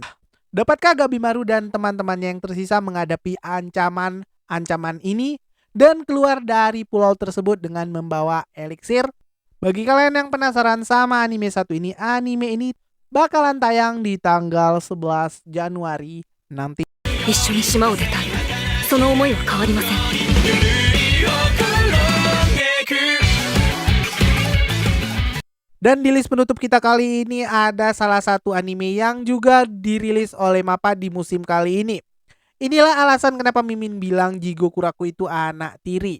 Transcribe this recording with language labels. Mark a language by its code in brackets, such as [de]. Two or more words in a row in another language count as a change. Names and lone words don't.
[id] Dapatkah Gabimaru dan teman-temannya yang tersisa menghadapi ancaman ini dan keluar dari pulau tersebut dengan membawa eliksir? Bagi kalian yang penasaran sama anime satu ini, anime ini bakalan tayang di tanggal 11 Januari nanti. [ja] 一緒に島を出たい。その思いは変わりません。 [id] Dan di list penutup kita kali ini ada salah satu anime yang juga dirilis oleh Mappa di musim kali ini. Inilah alasan kenapa Mimin bilang Jigoku Raku itu anak tiri.